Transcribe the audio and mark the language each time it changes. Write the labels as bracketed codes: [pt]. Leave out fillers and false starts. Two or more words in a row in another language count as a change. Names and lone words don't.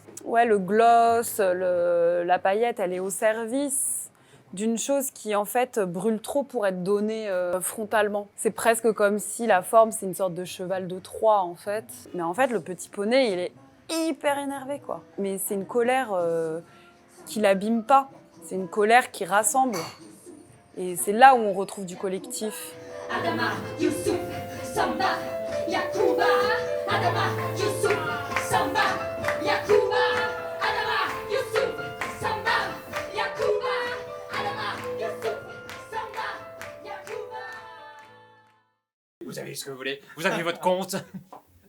[fr] Ouais, le gloss, la paillette, elle est au service d'une chose qui en fait brûle trop pour être donnée frontalement. C'est presque comme si la forme, c'est une sorte de cheval de Troie en fait. Mais en fait, le petit poney, il est hyper énervé quoi. Mais c'est une colère qui l'abîme pas. C'est une colère qui rassemble. Et c'est là où on retrouve du collectif. Adama, Youssouf, Samba, Yacouba. Adama, Youssouf, Samba, Yacouba. Adama, Youssouf, Samba, Yacouba. Adama, Youssouf, Samba, Yacouba. Vous avez ce que vous voulez, vous avez votre compte.